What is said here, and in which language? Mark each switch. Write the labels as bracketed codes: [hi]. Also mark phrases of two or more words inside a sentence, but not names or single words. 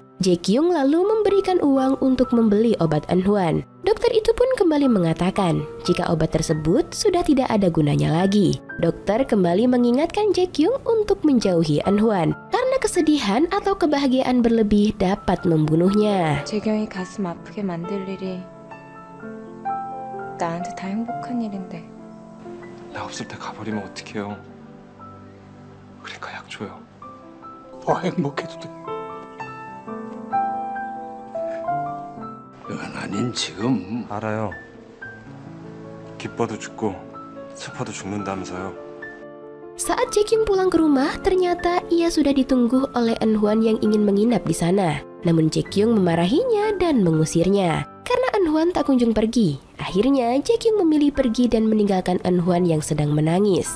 [id] Jaekyung lalu memberikan uang untuk membeli obat Anhwan. Dokter itu pun kembali mengatakan jika obat tersebut sudah tidak ada gunanya lagi. Dokter kembali mengingatkan Jaekyung untuk menjauhi Anhwan karena kesedihan atau kebahagiaan berlebih dapat membunuhnya. [ko] 재경이 가슴 아프게 만들 일이 나한테 다 행복한 일인데. 나 없을 때 가버리면 어떡해요. 그러니까 약 줘요. 더 행복해도 돼. 아닌 지금 알아요. 기뻐도 죽고 슬퍼도 죽는다면서요. [id] Saat Jaekyung pulang ke rumah, ternyata ia sudah ditunggu oleh Anhwan yang ingin menginap di sana. Namun Jaekyung memarahinya dan mengusirnya. Karena Hwan tak kunjung pergi. Akhirnya Jae Kyung memilih pergi dan meninggalkan Eun Hwan yang sedang menangis.